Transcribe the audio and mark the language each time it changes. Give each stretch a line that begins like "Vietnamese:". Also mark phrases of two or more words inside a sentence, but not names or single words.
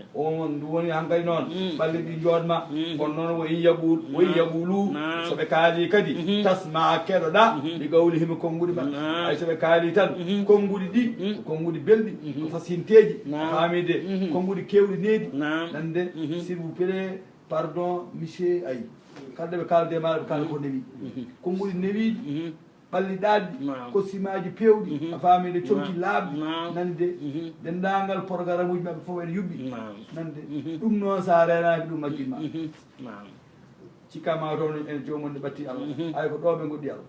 Fula: on ndu woni hankadi noon ɓalli ɗi joɗma kono noon woyi yaɓulu Naam. soɓe kaali kadi tasma keɗoɗa ɗi gawli himi konnguɗi maɓɓe Naam. hay soɓe kaali tan konnguɗi ɗi ko konnguɗi belɗi ko fasinteji Naam. famide konnguɗi kewɗi needi Naam. nande
French: s'il vous plaît pardon monsieur
Fula: ayi kalde ɓe kalde maɗa ɓe kalda ko newi konnguɗi newiɗi ɓalli ɗaɗɗi Naam. kosimaji pewɗi a famide comci laaɓɗi Naam. nande dendagal programme uji maɓɓe fof ene yuɓɓi Naam. nande ɗum noon sa renaki ɗum majjinma Naam. cikkama toon en jomum ne ɓatti allah hay ko ɗo ɓe goɗɗi allah